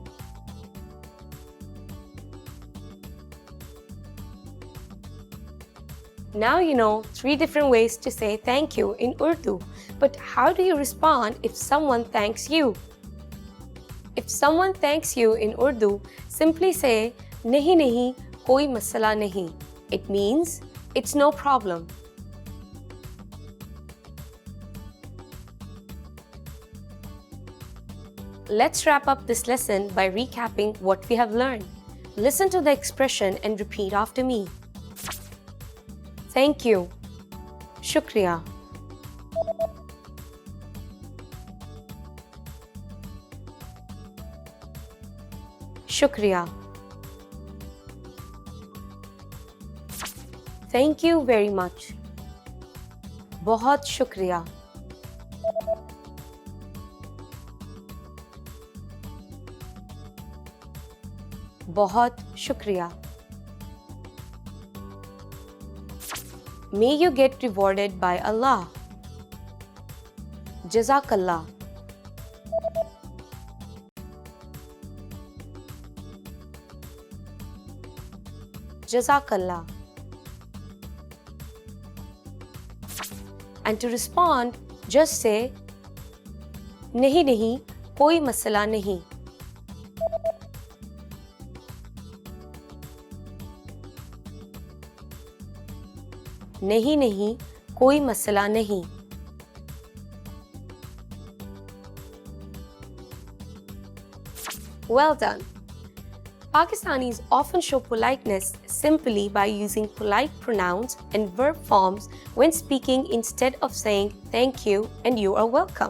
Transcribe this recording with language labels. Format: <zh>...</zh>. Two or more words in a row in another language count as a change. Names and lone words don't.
<en>Now you know 3 different ways to say thank you in Urdu. But how do you respond if someone thanks you? If someone thanks you in Urdu, simply say</en> <ur>نہیں نہیں، کوئی مسئلہ نہیں.</ur> <en>It means it's no problem. Let's wrap up this lesson by recapping what we have learned. Listen to the expression and repeat after me. Thank you.</en> <ur>Shukriya. Shukriya.</ur> <en>Thank you very much.</en> <ur>بہت شکریہ۔ بہت شکریہ.</ur> <en>May you get rewarded by Allah.</en> <ar>Jazakallah. Jazakallah.</ar> <en>And to respond, just say</en> <ur>نہیں نہیں، کوئی مسئلہ نہیں. نہیں نہیں، کوئی مسئلہ نہیں.</ur> <en>Well done. Pakistanis often show politeness simply by using polite pronouns and verb forms when speaking instead of saying thank you and you are welcome.</en>